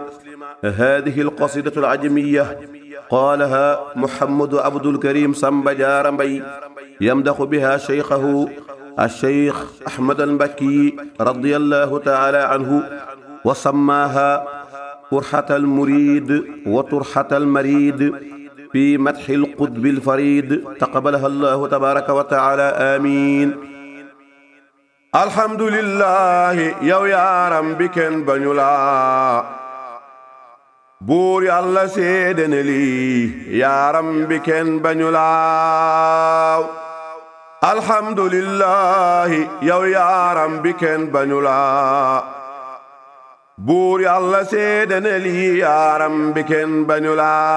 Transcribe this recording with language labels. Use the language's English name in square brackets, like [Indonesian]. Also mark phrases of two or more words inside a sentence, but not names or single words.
[Arabic] هذه القصيدة العجمية قالها محمد عبد الكريم سامبا جار مباي يمدح بها شيخه الشيخ أحمد المكي رضي الله تعالى عنه، وسماها فرحة المريد وطرحة المريد في مدح القطب الفريد، تقبلها الله تبارك وتعالى، آمين. الحمد لله [Wolof] yow yaaram bi kenn bañu la buur yàlla seede ne lii yaaram bi kenn bañu la. alhamdulillah yow yaaram bi kenn bañu la buur yàlla seede ne lii yaaram bi kenn bañu la.